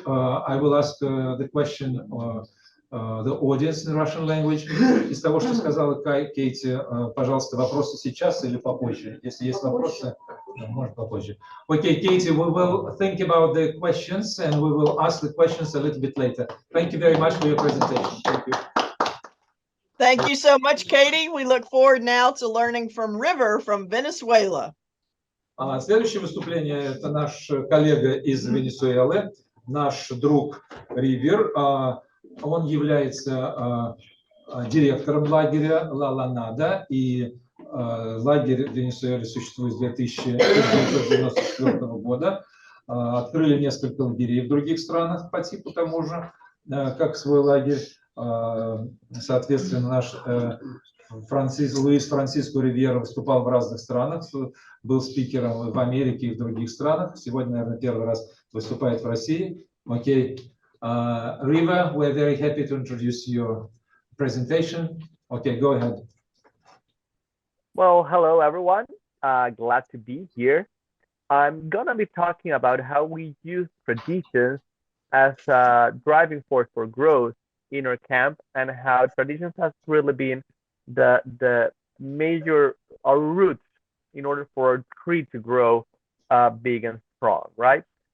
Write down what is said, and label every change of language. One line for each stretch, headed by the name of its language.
English: I will ask the question the audience in Russian language.
Russian: Из того, что сказала Кейти, пожалуйста, вопросы сейчас или попозже? Если есть вопросы, может попозже.
English: Okay, Katie, we will think about the questions and we will ask the questions a little bit later. Thank you very much for your presentation. Thank you. Thank you so much, Katie. We look forward now to learning from River from Venezuela.
Russian: Следующее выступление – это наш коллега из Венесуэлы, наш друг Ривер. Он является директором лагеря Ла Ланада, и лагерь в Венесуэле существует с 1994 года. Открыли несколько лагерей в других странах по типу тому же, как свой лагерь. Соответственно, наш Луис Франсиско Ривьера выступал в разных странах, был спикером в Америке и в других странах. Сегодня, наверное, первый раз выступает в России. Окей.
English: Riva, we're very happy to introduce your presentation. Okay, go ahead. Well, hello, everyone. Glad to be here. I'm going to be talking about how we use traditions as a driving force for growth in our camp, and how traditions has really been the major roots in order for our tree to grow big and strong, right?